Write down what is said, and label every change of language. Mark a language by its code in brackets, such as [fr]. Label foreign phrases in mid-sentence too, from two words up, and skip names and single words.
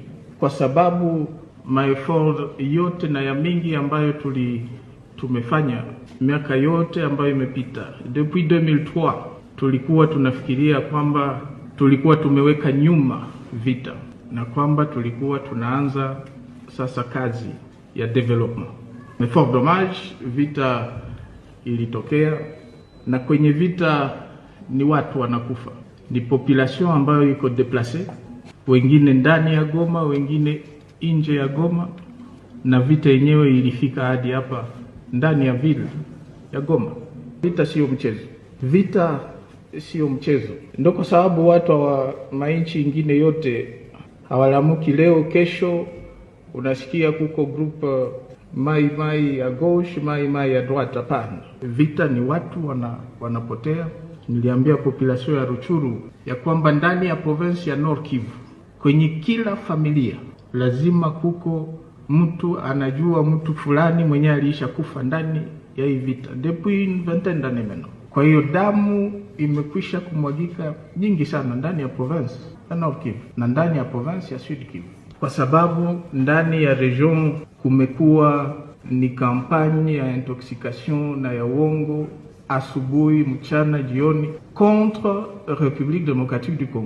[sw] Kwa sababu maeffort yote na ya mingi ambayo tumefanya miaka yote ambayo imepita depuis 2003, tulikuwa tunafikiria kwamba tulikuwa tumeweka nyuma vita na kwamba tulikuwa tunaanza sasa kazi ya development. [fr] Mais fort dommage, [sw] vita ilitokea, na kwenye vita ni watu wanakufa, ni population ambayo iko deplace, wengine ndani ya Goma, wengine nje ya Goma, na vita yenyewe ilifika hadi hapa ndani ya vile ya Goma. Vita sio mchezo, vita sio mchezo. Ndio kwa sababu watu wa mainchi ingine yote hawalamuki leo kesho unasikia kuko group mai mai ya gauche, mai mai ya droite. Hapana, vita ni watu wanapotea. Niliambia population ya Ruchuru ya kwamba ndani ya province ya Nord Kivu, kwenye kila familia lazima kuko mtu anajua mtu fulani mwenye aliisha kufa ndani ya hii vita [fr] depuis 20 ans maintenant. [sw] Kwa hiyo damu imekwisha kumwagika nyingi sana ndani ya province ya Nord Kivu na ndani ya province ya Sud Kivu, kwa sababu ndani ya region kumekuwa ni kampanye ya intoxication na ya uongo asubuhi, mchana, jioni contre République Démocratique du Congo.